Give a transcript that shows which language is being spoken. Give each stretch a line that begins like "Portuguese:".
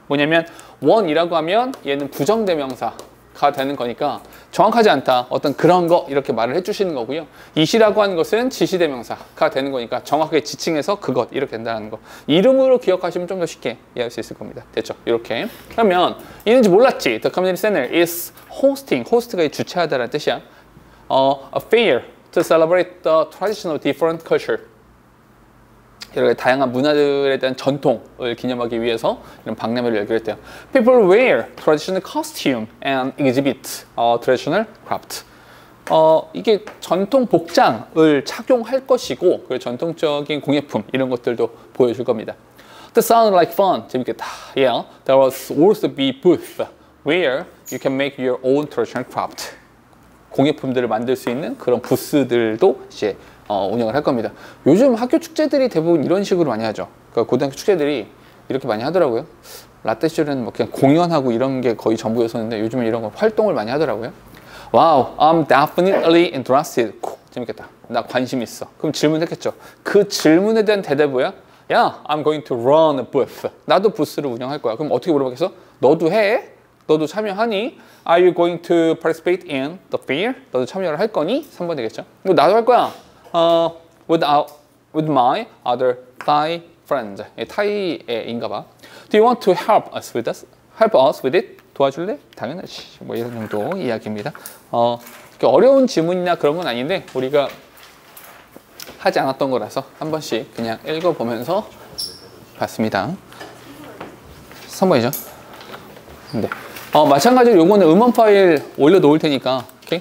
Korean: 뭐냐면 one이라고 하면 얘는 부정대명사가 되는 거니까 정확하지 않다 어떤 그런 거 이렇게 말을 해주시는 거고요. it이라고 하는 것은 지시대명사가 되는 거니까 정확하게 지칭해서 그것 이렇게 된다는 거 이름으로 기억하시면 좀 더 쉽게 이해할 수 있을 겁니다. 됐죠? 이렇게 그러면 있는지 몰랐지.
English: The Community Center is hosting, host가
Korean: 주최하다라는 뜻이야.
English: A fair to celebrate the traditional different culture.
Korean: 여러 가지 다양한 문화들에 대한 전통을 기념하기 위해서 이런 박람회를 열기로 했대요.
English: People wear traditional costume and exhibit traditional craft.
Korean: 이게 전통 복장을 착용할 것이고 그 전통적인 공예품 이런 것들도 보여줄 겁니다.
English: That sounded like fun.
Korean: 재밌겠다.
English: Yeah, there was also be booth where you can make your own traditional craft.
Korean: 공예품들을 만들 수 있는 그런 부스들도 이제 운영을 할 겁니다. 요즘 학교 축제들이 대부분 이런 식으로 많이 하죠. 그러니까 고등학교 축제들이 이렇게 많이 하더라고요. 라떼 시절에는 뭐 그냥 공연하고 이런 게 거의 전부였었는데 요즘은 이런 거 활동을 많이 하더라고요.
English: Wow, I'm definitely interested.
Korean: 재밌겠다. 나 관심 있어. 그럼 질문했겠죠. 그 질문에 대한 대답이 뭐야?
English: Yeah, I'm going to run a booth.
Korean: 나도 부스를 운영할 거야. 그럼 어떻게 물어봤겠어? 너도 해? 너도 참여하니?
English: Are you going to participate in the fair?
Korean: 너도 참여를 할 거니? 3번 되겠죠. 나도 할 거야.
English: With my other Thai friends.
Korean: 타이인가 봐.
English: Do you want to help us with this? Help us with it?
Korean: 도와줄래? 당연하지. 뭐 이런 정도 이야기입니다. 어려운 질문이나 그런 건 아닌데 우리가 하지 않았던 거라서 한 번씩 그냥 읽어보면서 봤습니다. 3번이죠. 네. 마찬가지로 요거는 음원 파일 올려놓을 테니까 오케이?